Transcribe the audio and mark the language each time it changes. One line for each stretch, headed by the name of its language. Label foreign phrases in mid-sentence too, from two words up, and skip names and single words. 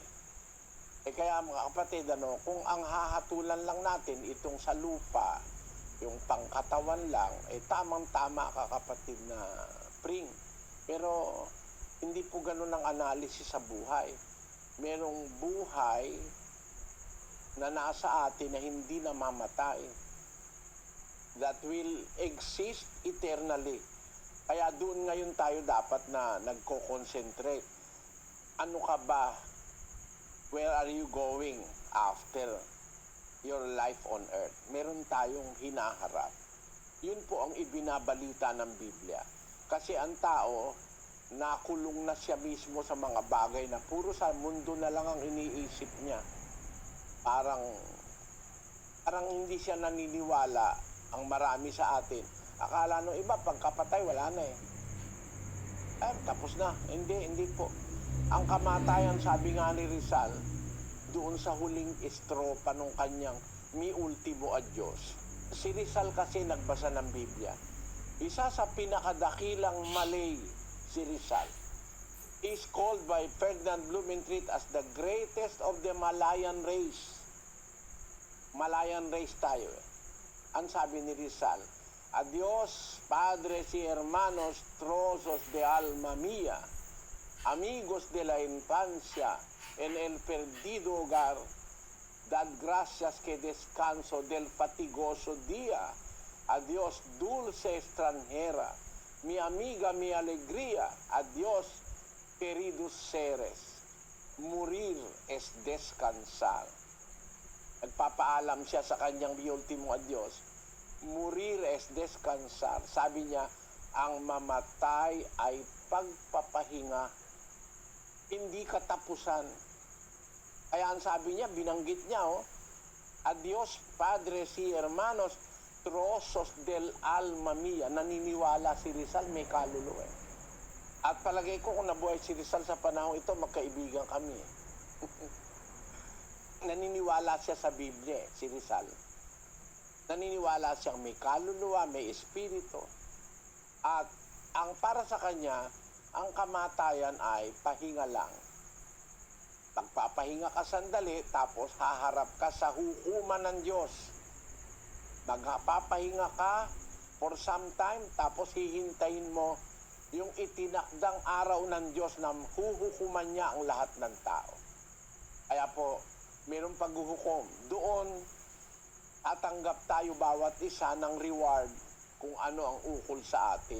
Filipino: Kaya mga kapatid, kung ang hahatulan lang natin itong sa lupa, yung pangkatawan lang, tamang-tama ka kapatid na pring. Pero hindi po ganun ang analysis sa buhay. Merong buhay na nasa atin na hindi namamatay,
English: that will exist eternally.
Filipino: Kaya doon ngayon tayo dapat na nagko-concentrate. Ano ka ba?
English: Where are you going after your life on earth?
Filipino: Meron tayong hinaharap. Yun po ang ibinabalita ng Biblia. Kasi ang tao, nakulong na siya mismo sa mga bagay na puro sa mundo na lang ang iniisip niya. Parang hindi siya naniniwala ang marami sa atin. Akala nung iba, pagkapatay, wala na eh. Tapos na. Hindi po. Ang kamatayan, sabi nga ni Rizal, doon sa huling estropa nung kanyang
Spanish: mi ultimo adios.
Filipino: Si Rizal kasi nagbasa ng Biblia. Isa sa pinakadakilang Malay, si Rizal,
English: is called by Ferdinand Blumentritt as the greatest of the Malayan race. Malayan race
Filipino: tayo eh. Ang sabi ni Rizal,
Spanish: adios, padres y hermanos, trozos de alma mía, amigos de la infancia, en el perdido hogar, dad gracias que descanso del fatigoso día. Adios, dulce extranjera, mi amiga, mi alegría, adiós, queridos seres. Morir es descansar.
Filipino: Nagpapaalam siya sa kanyang
Spanish: ultimo adios. Morir es descansar.
Filipino: Sabi niya, ang mamatay ay pagpapahinga, hindi katapusan. Kaya ang sabi niya, binanggit niya,
Spanish: adios, padres y hermanos, trozos del alma mía.
Filipino: Naniniwala si Rizal, may kaluluwa. At palagay ko kung nabuhay si Rizal sa panahon ito, magkaibigan kami. Naniniwala siya sa Biblia, si Rizal. Naniniwala siyang may kaluluwa, may espiritu. At ang para sa kanya, ang kamatayan ay pahinga lang. Magpapahinga ka sandali, tapos haharap ka sa hukuman ng Diyos. Magpapahinga ka
English: for some time,
Filipino: tapos hihintayin mo yung itinakdang araw ng Diyos na huhukuman niya ang lahat ng tao. Kaya po, Merong paghuhukom. Doon, tatanggap tayo bawat isa ng reward kung ano ang ukol sa atin.